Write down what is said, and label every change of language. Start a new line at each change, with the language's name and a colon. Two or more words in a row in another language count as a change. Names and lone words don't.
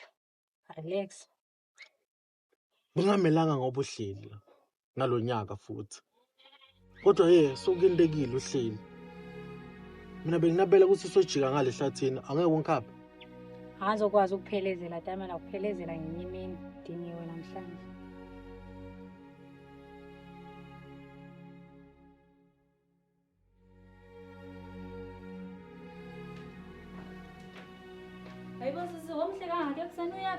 Zulu: Alex. Bungamelanga ngoba uhleli la. Ngalonyaka futhi. Kodwa sokuyentekile uhleli. Mina benginabela ukuthi sojika ngale hlathini, angeke ungikhaphe. Angizokwazi ukuphelezela dama nakuphelezela ngenye imini diniwe namhlanje. Hayibo sisi womhle kangaka ekuseni uyabe?